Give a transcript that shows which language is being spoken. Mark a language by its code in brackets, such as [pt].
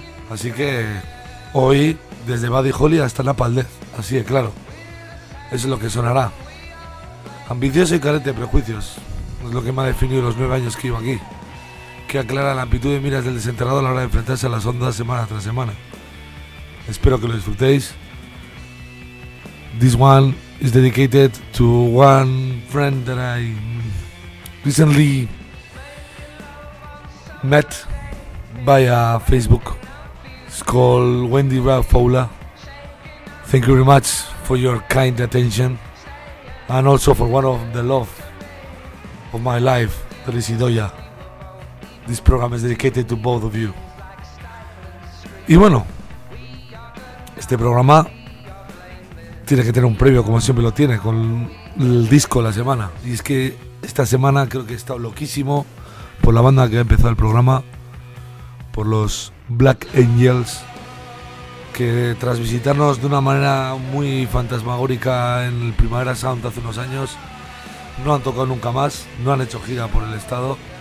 [es] Así que hoy, desde Buddy Holly hasta Napalm Death, así de claro, eso es lo que sonará. Ambicioso y carente de prejuicios, es lo que me ha definido los 9 años que llevo aquí, que aclara la amplitud de miras del desenterrador a la hora de enfrentarse a las ondas semana tras semana. Espero que lo disfrutéis. [en] This one is dedicated to one friend that I recently met via Facebook. It's called Wendy Raffaula. Thank you very much for your kind attention and also for one of the love of my life, that is Idoya. This program is dedicated to both of you. [es] Y bueno, este programa tiene que tener un previo, como siempre lo tiene, con el disco de la semana. Y es que esta semana creo que he estado loquísimo por la banda que ha empezado el programa, por los Black Angels, que tras visitarnos de una manera muy fantasmagórica en el Primavera Sound hace unos años, no han tocado nunca más, no han hecho gira por el estado.